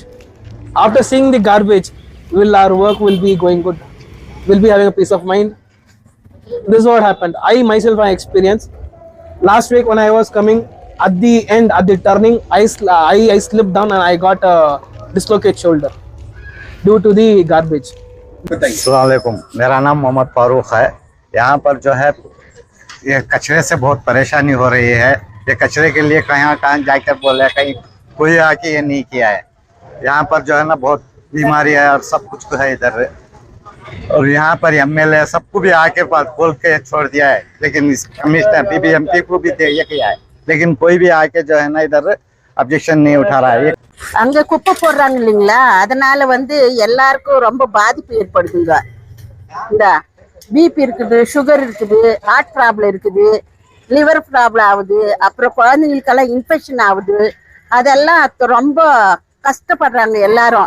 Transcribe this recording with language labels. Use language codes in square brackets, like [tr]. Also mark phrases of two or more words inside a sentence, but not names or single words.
[en] After seeing the garbage, our work will be going good, we'll be having a peace of mind. This is what happened. I myself I experienced last week when I was coming at the end, at the turning, I slipped down and I got a dislocated shoulder due to the garbage. [hi] अस्सलाम वालेकुम, मेरा नाम मोहम्मद फारूक है। यहाँ पर जो है ये कचरे से बहुत परेशानी हो रही है। ये कचरे के लिए कहाँ जाकर बोले, कहीं कोई आके ये नहीं किया है। यहाँ पर जो है ना बहुत बीमारी है और सब कुछ है इधर, और यहाँ पर एमएलए सबको भी आके पास बोल के छोड़ दिया है, लेकिन कमिश्नर बीबीएमपी को भी ये किया है, लेकिन कोई भी आके जो है ना इधर அப்ஜெக்ஷன் नहीं उठा रहा है। [ta] அங்க குப்பை போடுறாங்க இல்லைங்களா, அதனால எல்லாருக்கும் ரொம்ப பாதிப்பு ஏற்படுதுங்க. இந்த பிபி இருக்குது, சுகர் இருக்குது, ஹார்ட் ப்ராப்ளம் இருக்குது, லிவர் ப்ராப்ளம் ஆகுது, அப்புறம் குழந்தைங்களுக்கெல்லாம் இன்ஃபெக்ஷன் ஆகுது. அதெல்லாம் ரொம்ப கஷ்டப்படுறாங்க எல்லாரும்.